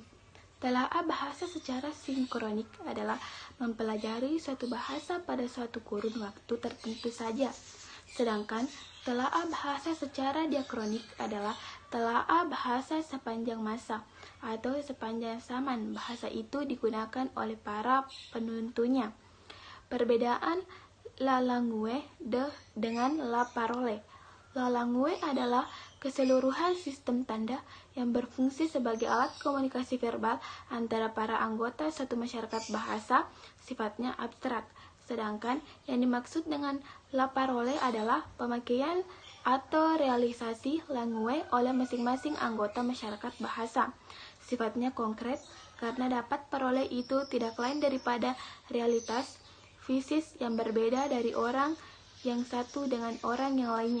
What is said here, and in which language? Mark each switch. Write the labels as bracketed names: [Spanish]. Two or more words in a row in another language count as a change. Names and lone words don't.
[Indonesian] Telaah bahasa secara sinkronik adalah mempelajari suatu bahasa pada suatu kurun waktu tertentu saja. Sedangkan telaah bahasa secara diakronik adalah telaah bahasa sepanjang masa atau sepanjang zaman bahasa itu digunakan oleh para penuntunya. Perbedaan [French] la langue [Indonesian] dengan [French] la parole. La langue [Indonesian] adalah keseluruhan sistem tanda yang berfungsi sebagai alat komunikasi verbal antara para anggota suatu masyarakat bahasa, sifatnya abstrak. Sedangkan yang dimaksud dengan [French] la parole [Indonesian] adalah pemakaian atau realisasi langue oleh masing-masing anggota masyarakat bahasa. Sifatnya konkret karena dapat parole itu tidak lain daripada realitas fisis yang berbeda dari orang yang satu dengan orang yang lainnya.